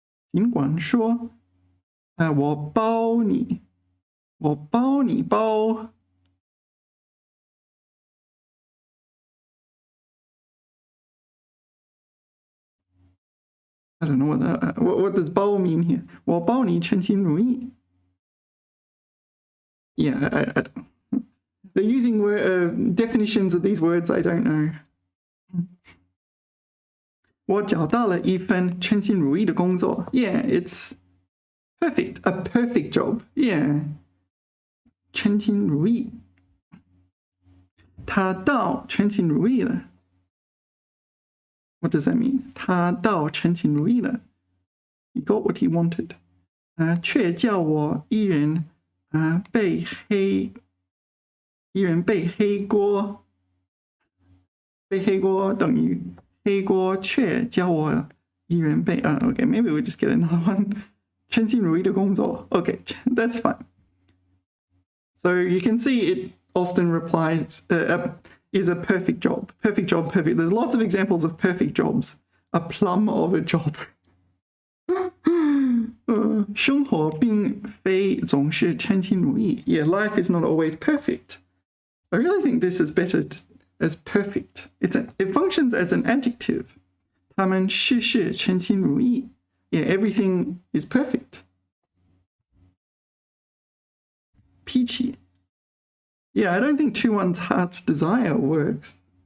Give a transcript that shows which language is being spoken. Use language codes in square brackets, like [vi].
[zh] 尽管说我包你包 [en] I don't know what does 包 mean here. [zh] 我包你称心如意. [en] Yeah, I don't know. They're using definitions of these words I don't know. [zh] 我找到了一份称心如意的工作. [en] Yeah, it's perfect. A perfect perfect job. Yeah. 称心如意。 [zh] 他到称心如意了。 [en] What does that mean? [zh] 他到称心如意了。 [en] He got what he wanted. [zh] 却叫我一人背黑锅。背黑锅等于黑锅却叫我一人背。 [en] Okay, maybe we just get another one. [zh] 称心如意的工作。 [en] Okay, that's fine. So you can see it often replies is a perfect job. Perfect job, perfect. There's lots of examples of perfect jobs. A plum of a job. [zh] 生活并非总是称心如意. [en] Yeah, life is not always perfect. I really think this is better as perfect. It functions as an adjective. [zh] 他们事事称心如意. [en] Yeah, everything is perfect. Peachy. Yeah, I don't think to one's heart's desire works.